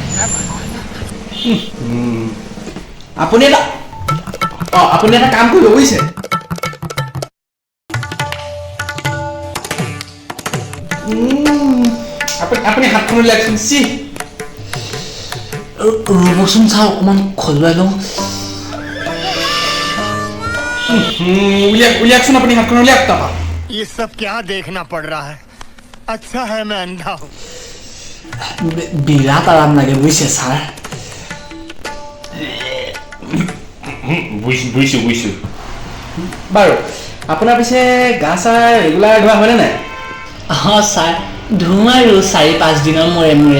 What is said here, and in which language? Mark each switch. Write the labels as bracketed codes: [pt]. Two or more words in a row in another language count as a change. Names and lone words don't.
[as] আপুনি এটা কাম কৰিব বুজিছে আপুনি হাতখন উলিয়াওকচোন ৰ'বচোন ছাৰ অকণমান খজুৱাই লওঁ উলিয়াওকচোন আপুনি হাতখন উলিয়াওক তাৰপৰা [hi] ये सब क्या देखना पड़ रहा है अच्छा है मैं अंधा हूँ [as] বিৰাট আৰাম লাগে বুজিছে ছাৰ বুজিছোঁ বাৰু আপোনাৰ পিছে গা চা ৰেগুলাৰ ধোৱা হয়নে নাই অঁ ছাৰ ধুওঁ আৰু 4-5 দিনৰ মূৰে